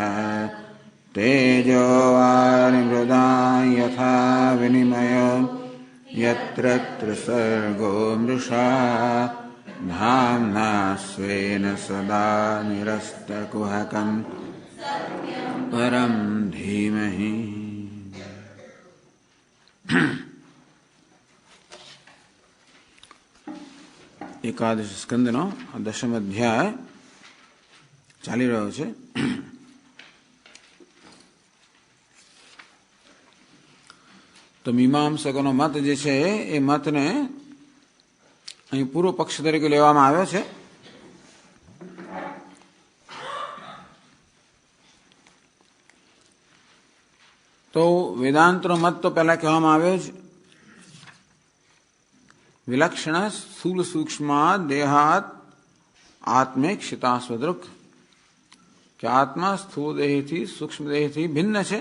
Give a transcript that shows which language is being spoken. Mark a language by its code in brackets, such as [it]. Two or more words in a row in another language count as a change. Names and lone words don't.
[sa] तेजो वारिमृदां यथा विनिमयो यत्र त्रिसर्गो मृषा धाम्ना स्वेन सदा निरस्तकुहकं परं धीमहि। [gu] એકાદશ સ્કંદનો દશમ અધ્યાય ચાલી રહ્યો છે। तो मीमांसकोનો મત જે છે એ મતને અહીં પૂર્વ પક્ષ તરીકે લેવામાં આવ્યો છે. તો વેદાંતનો મત તો પહેલા કહેવામાં આવ્યો છે, [sa] विलक्षण स्थूल सूक्ष्म देहात आत्मेक्षिता स्वदृक, [gu] કે આત્મા સ્થૂળ દેહથી સૂક્ષ્મ દેહથી ભિન્ન છે.